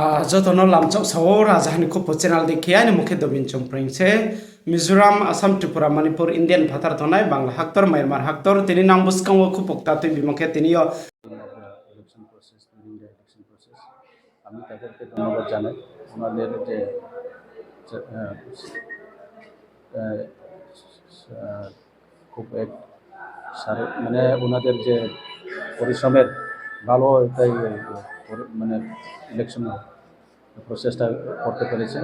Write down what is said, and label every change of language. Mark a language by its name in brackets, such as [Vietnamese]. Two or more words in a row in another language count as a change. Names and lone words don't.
[Kok Borok] jotono lamchok sawo rajahani khopo channel dekhiya ni mukhe dobin chongpringse Mizoram, Assam, Tripura, Manipur, Indian bhatar tonai Bangla haktor, Myanmar haktor tini nang buskang wo khupokta tu bimokhe tini yo [English] election process during the election process [Bangla] আমি তাদেরকে ধন্যবাদ জানাই ওনাদের যে আহ, আহ, আহ, খুব এক মানে ওনাদের যে পরিশ্রমের ভালো এটাই মানে [English] election processটা [Bangla] করতে পেরেছেন।